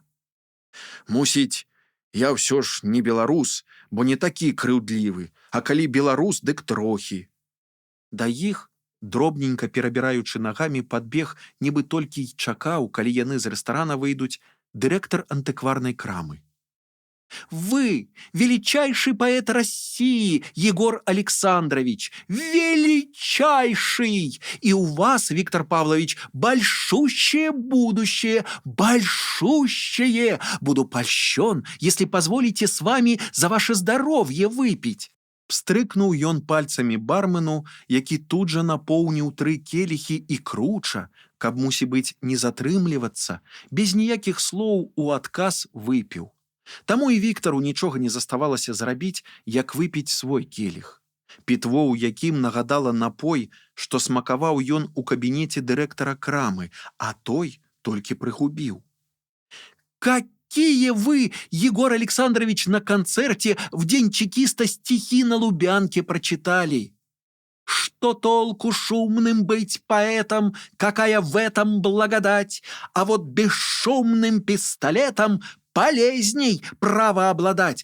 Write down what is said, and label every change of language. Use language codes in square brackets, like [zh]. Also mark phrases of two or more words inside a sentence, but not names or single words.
[be] «Мусіць, я ўсё ж не беларус, бо не такі крыўдлівы, а калі беларус, дык трохі». Да іх, дробненька перабіраючы нагамі, падбег, нібы толькі й чакаў, калі яны з рэстарана выйдуць, дырэктар антыкварнай крамы. [ru] «Вы, величайший поэт России, Егор Александрович, величайший! И у вас, Виктор Павлович, большущее будущее, большущее! Буду польщен, если позволите с вами за ваше здоровье выпить!» [be] Пстрыкнуў ён пальцамі бармену, які тут жа напоўніў 3 келіхі і Круча, каб, мусі быць, не затрымлівацца, без ніякіх слоў у адказ выпіў. Таму і Віктару нічога не заставалася зрабіць, як выпіць свой келіх. Пітво, у якім нагадала напой, што смакаваў ён у кабінеце дырэктара крамы, а той толькі прыгубіў. [ru] «Какие вы, Егор Александрович, на концерте в День чекиста стихи на Лубянке прочитали? Что толку шумным быть поэтом, какая в этом благодать, а вот бесшумным пистолетом полезней право обладать.